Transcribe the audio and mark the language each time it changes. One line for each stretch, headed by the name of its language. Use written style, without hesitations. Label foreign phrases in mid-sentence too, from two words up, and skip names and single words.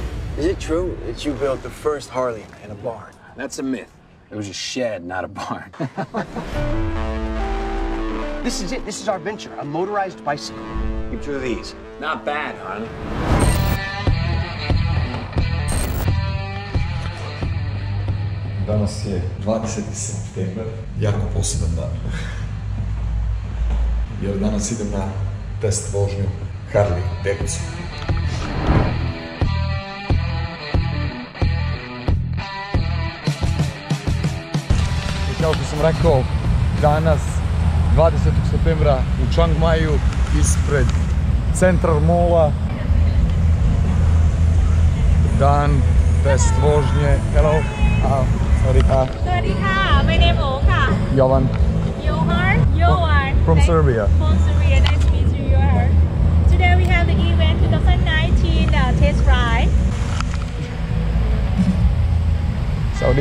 English: Is it true that you built the first Harley in a barn? That's a myth. It was a shed, not a barn. This is it. This is our venture, a motorized bicycle. Keep two of these. Not bad, Harley.
Serbian: Danas je 20. september, jako poseban dan. Jer danas idem na test vožnju Harley Davidson. I kao što sam rekao, danas 20. septembra u Chiang Maju ispred Central Malla. Dan test vožnje.
English: Hello. Sorry. My name is Jovan. Johan. From Serbia. From Serbia. Nice to meet you, Johan. Today we have the event 2019 test ride. Saudi.